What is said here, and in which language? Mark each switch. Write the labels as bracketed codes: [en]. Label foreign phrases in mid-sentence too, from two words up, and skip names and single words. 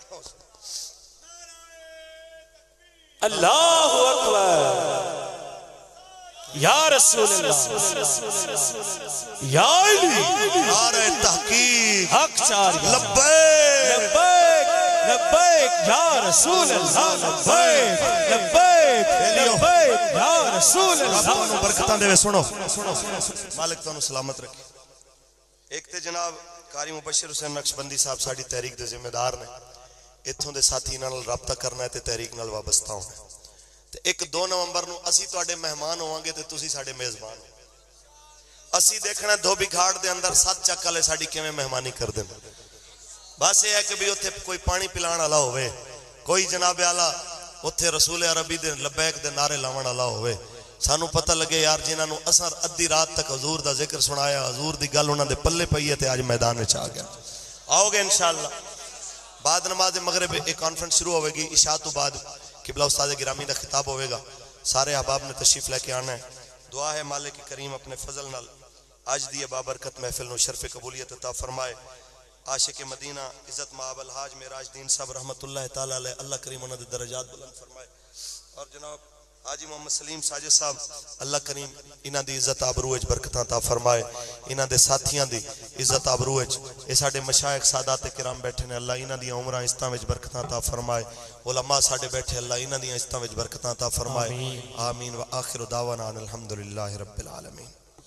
[ar] اللہ اکبر یا رسول اللہ یا علی [ur] نعرہ تحقیق حق چار [ar] لبیک لبیک لبیک یا رسول اللہ لبیک لبیک لبیک یا رسول اللہ. [pa] برکتاں دے. سنو مالک تانوں سلامت رکھے. ایک تے جناب قاری مبشر حسین نقشبندی صاحب ساڑی تحریک دے ذمہ دار نے. اتھوں دے ساتھی نال رابطہ کرنا ہے تے تحریک نال وابستہ ہونا ہے. تے ایک 2 نومبر نو اسی تواڈے مہمان ہوواں گے تے تسی ساڈے میزبان ہو. اسی دیکھنا دھوبی گھاٹ دے اندر 7 چک والے ساڈی کیویں مہمانی کردے نے. بس یہ ہے کہ بھی اتھے کوئی پانی پلان والا ہوئے, کوئی جناب والا اتھے رسول عربی دے لبیک دے نعرے لاون والا ہوئے. سانو پتہ لگے یار جنہاں نو اثر ادھی رات تک حضور دا ذکر سنایا, حضور دی گل انہاں دے پلے پئی ہے تے اج میدان وچ آ گیا. آؤ گے انشاءاللہ. بعد نماز مغرب ایک کانفرنس شروع ہوئے گی عشاء تو بعد. قبلہ استاد گرامی دا خطاب ہوئے گا. سارے احباب نے تشریف لے کے آنا ہے. دعا ہے مالک کریم اپنے فضل نال آج دی بابرکت محفل نو شرف قبولیت عطا فرمائے. عاشق مدینہ عزت مآب الحاج معراج دین صاحب [ar] رحمت اللہ تعالی علیہ [pa] اللہ کریم انہاں دے درجات بلند فرمائے. اور جناب حاجی محمد سلیم ساجد صاحب اللہ کریم انہاں دی عزت آبرو وچ برکتاں عطا فرمائے. انہاں دے ساتھیاں دی عزت آبرو وچ اے ساڈے مشائخ سادات کرام بیٹھے نے, اللہ انہاں دی عمراں عزتاں وچ برکتاں عطا فرمائے. علماء ساڈے بیٹھے اللہ انہاں دی عزتاں وچ برکتاں عطا فرمائے. آمین. [ar] وآخر دعوانا ان الحمدللہ رب العالمین.